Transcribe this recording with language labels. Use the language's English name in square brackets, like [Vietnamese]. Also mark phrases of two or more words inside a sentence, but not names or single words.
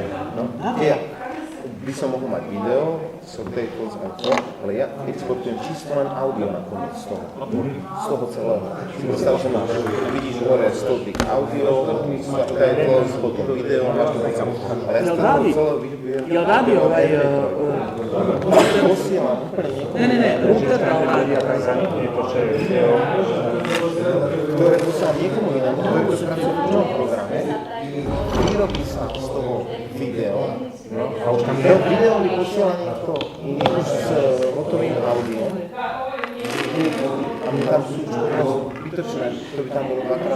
[Slovak] Ja by som mohol mať video, subtitles a to, ale ja exportujem čisto len audio nakoniec z toho celého. Si predstav, že máš, vidíš hore stĺpik audio, subtitles, potom video, máš to tam. A ja z toho celého vyžujem. [Croatian] Jel radi ovaj... [Slovak] Posielam úplne niekomu. Ne, Rupert ktoré posielam niekomu inému, ktorý to pracuje v inom programe, vyrobí sa z toho video, a už tam video mi posiela niekto iný s hotovým audiom a my tam sú zbytočné, to by tam bolo dvakrát.